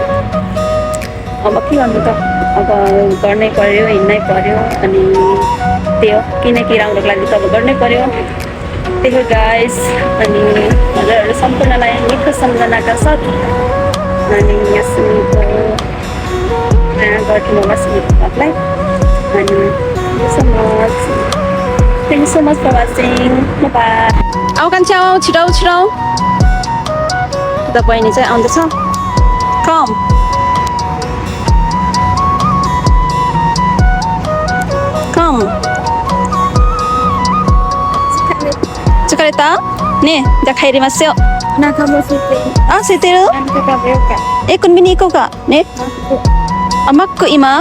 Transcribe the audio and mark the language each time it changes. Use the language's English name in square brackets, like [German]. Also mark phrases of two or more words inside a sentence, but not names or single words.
[Nepali] अब के गर्नु त अब गर्नै पर्यो हिँड्नै पर्यो अनि त्यही हो किनकि राम्रोको लागि त अब गर्नै पर्यो त्यही हो गाइस अनि हजुरहरू सम्पूर्णलाई मिठो सम्झनाका साथ अनि यहाँ सुनिको माया गरिदिनु होला सुनिको भागलाई अनि [English] thank you so much for watching bye [Nepali] आऊ कान्छी आऊ छिटो त बहिनी चाहिँ आउँदैछ कम Tsukareta? [Japanese] Ne,じゃあ帰りますよ。お腹も空いてる。あ、空いてる？何か食べようか。コンビニ行こうか。ね。あ、マック今？